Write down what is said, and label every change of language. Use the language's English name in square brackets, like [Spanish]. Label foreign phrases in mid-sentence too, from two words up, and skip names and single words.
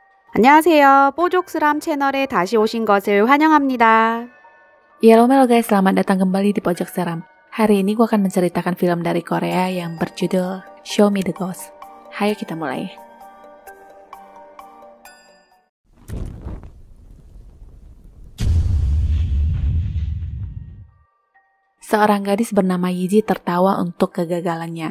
[Korean] 안녕하세요. 뽀족스람 채널에 다시 오신 것을 환영합니다. [Indonesian] Halo guys, selamat datang kembali di Pojok Seram. Hari ini gue akan menceritakan film dari Korea yang berjudul Show Me the Ghost. Hayo kita mulai. Seorang gadis bernama Yiji tertawa untuk kegagalannya.